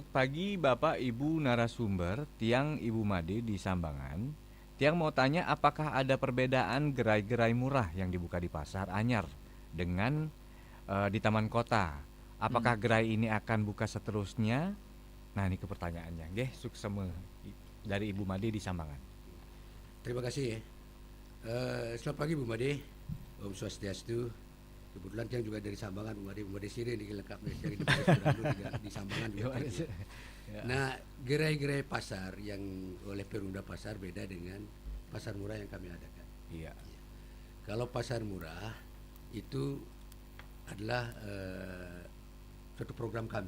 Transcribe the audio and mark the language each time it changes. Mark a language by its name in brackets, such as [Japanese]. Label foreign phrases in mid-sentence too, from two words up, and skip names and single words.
[Indonesian] Pagi Bapak Ibu narasumber, Tiang Ibu Made di Sambangan. Tiang mau tanya apakah ada perbedaan gerai-gerai murah yang dibuka di Pasar Anyar dengan di Taman Kota. Apakah gerai ini akan buka seterusnya? Nah, ini pertanyaannya. [Balinese] Nggih, sukseme [Indonesian] dari Ibu Made di Sambangan. Terima kasih ya. Selamat pagi Bu Made. [Balinese] Om Swastiastu. [Indonesian] Kebetulan Tiang juga dari Sambangan, Bu Made Sire ini lengkap dari di Sambangan juga. Nah, gerai-gerai pasar yang oleh Perumda Pasar beda dengan pasar murah yang kami adakan. Iya. Kalau pasar murah itu adalah suatu program kami.